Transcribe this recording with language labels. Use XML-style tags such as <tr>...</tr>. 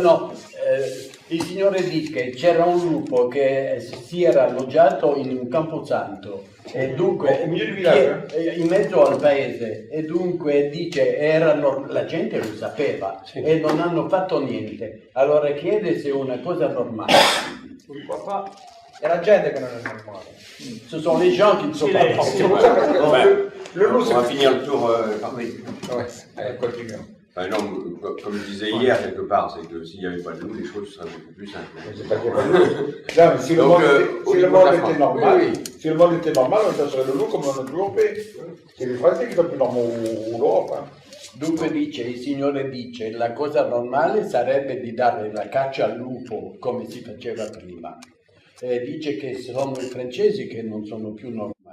<it>No, il Signore dice che c'era un lupo che si era alloggiato in un camposanto e dunque in mezzo al paese e dunque dice la gente lo sapeva e non hanno fatto niente. Allora chiede se è una cosa normale. È la gente che non è normale.</it> <fr>Ce sont les gens qui ne sont pas normaux. On va finir le tour. Continuons. Enfin, non, comme je disais hier, quelque part, c'est que s'il n'y avait pas de loup, les choses seraient beaucoup plus simples. C'est pas qu'il n'y a pas de loup. Non, mais si le monde était normal, si le monde était normal, on serait le loup comme on a toujours fait. C'est les Français qui sont plus normaux ou l'Europe.</fr> <it>Dunque il Signore dice, la cosa normale sarebbe di dare la caccia al lupo come si faceva prima. E dice che sono i francesi che non sono più normali.</it>